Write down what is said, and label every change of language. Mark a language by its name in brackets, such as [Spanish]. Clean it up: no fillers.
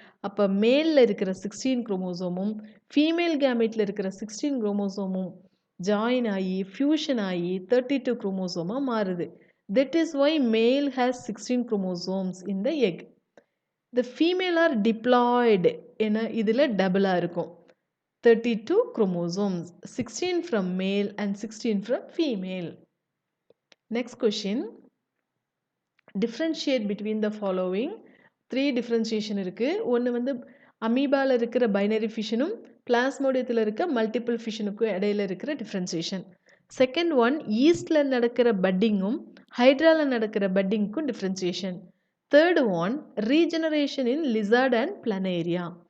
[Tamil] அப்போ மேலில் இருக்கிற 16 குரோமோசோமும் ஃபீமேல் கேமிட்டில் இருக்கிற 16 குரோமோசோமும் ஜாயின் ஆகி ஃபியூஷன் ஆகி 32 குரோமோசோமாக மாறுது. [English] That is why male has 16 chromosomes in the egg. The female are diploid. [Tamil] ஏன்னா இதில் டபுளாக இருக்கும். [English] 32 chromosomes, 16 from male and 16 from female. Next question. Differentiate between the following. [Tamil] 3 differentiation இருக்கு. ஒன்று வந்து அமீபால இருக்கிற பைனரி ஃபிஷனும் பிளாஸ்மோடியத்தில் இருக்க மல்டிபிள் ஃபிஷனுக்கும் இடையில இருக்கிற டிஃப்ரென்சியேஷன். செகண்ட் ஒன் ஈஸ்டில் நடக்கிற பட்டிங்கும் ஹைட்ராவில் நடக்கிற பட்டிங்க்கும் differentiation. [English] Third one regeneration in lizard and planaria.